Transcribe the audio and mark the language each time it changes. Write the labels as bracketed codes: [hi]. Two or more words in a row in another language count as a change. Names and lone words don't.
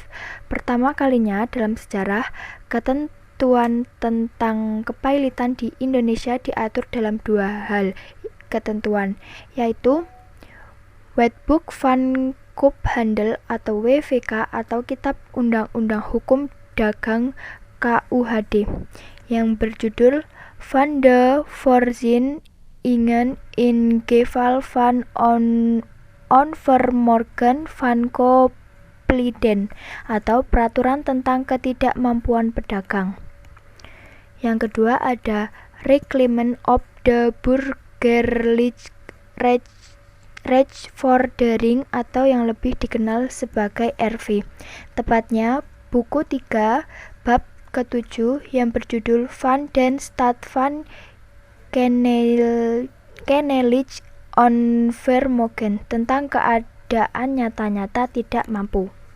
[id] Pertama kalinya dalam sejarah, ketentuan tentang kepailitan di Indonesia diatur dalam dua hal ketentuan, yaitu Wetboek van Koophandel atau WVK atau Kitab Undang-Undang Hukum Dagang KUHD yang berjudul Van de Voorzieningen in Geval van Onvermogen van Koopliden atau Peraturan tentang Ketidakmampuan Pedagang. Yang kedua ada Reglement of the Burgerlijk Rechtvordering atau yang lebih dikenal sebagai RV. Tepatnya buku 3 bab ke-7 yang berjudul Van den Staat van Kennelijk Onvermogen tentang keadaan nyata-nyata tidak mampu.